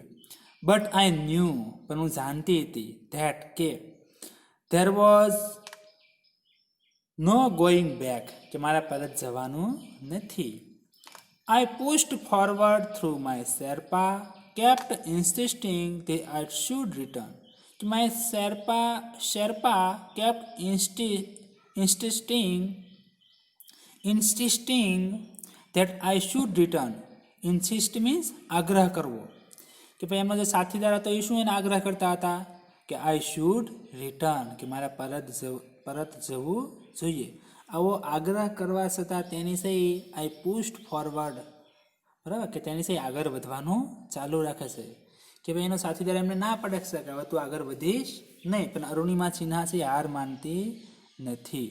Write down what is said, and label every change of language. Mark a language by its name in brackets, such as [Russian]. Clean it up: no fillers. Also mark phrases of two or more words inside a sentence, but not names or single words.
[English] But I knew, [Gujarati] પણ હું જાણતી હતી, ધેટ કે [English] there was no going back, [Gujarati] કે મારે પરત જવાનું નથી. [English] I pushed forward through my Sherpa kept insisting that I should return. My Sherpa kept insisting that I should return. Insist means [Gujarati] આગ્રહ કરવો, કે ભાઈ એમનો જે સાથીદાર હતો એ શું એને આગ્રહ કરતા હતા કે [English] I should return, [Gujarati] કે મારે પરત જવું જોઈએ. આવો આગ્રહ કરવા છતાં તેની સહી [English] I pushed forward, [Gujarati] બરાબર, કે તેની સહી આગળ વધવાનું ચાલુ રાખે છે, કે ભાઈ એનો સાથીદાર એમને ના પડે છે કે હવે તું આગળ વધીશ નહીં, પણ અરુણિમા સિન્હા છે હાર માનતી નથી.